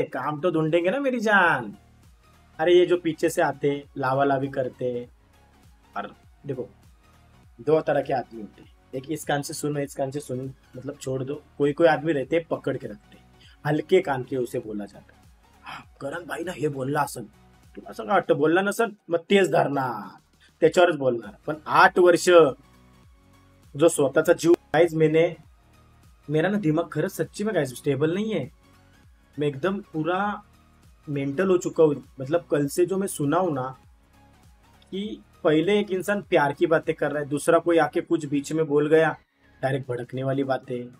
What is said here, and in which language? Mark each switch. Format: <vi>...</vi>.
<hi>काम तो ढूंढेंगे ना मेरी जान. अरे ये जो पीछे से आते लावा लावी करते, और देखो दो तरह के आदमी होते हैं. एक इस कान से सुनो, इस कान से सुनो, मतलब छोड़ दो. कोई कोई आदमी रहते पकड़ के रखते, हलके कान के उसे बोला जाता.</hi> <mr>करण भाई ना हे बोलला असन, तुला असं वाटतं बोलला नसन, मग तेच धरणार, त्याच्यावरच बोलणार. पण 8 वर्ष जो स्वतःचा जीव,</mr> <hi>गाइस मेरा ना दिमाग खरंच सच्ची में गाइस स्टेबल नहीं है. मैं एकदम पूरा मेंटल हो चुका हूँ. मतलब कल से जो मैं सुना हूं ना, कि पहले एक इंसान प्यार की बातें कर रहा है, दूसरा कोई आके कुछ बीच में बोल गया, डायरेक्ट भड़कने वाली बातें.</hi>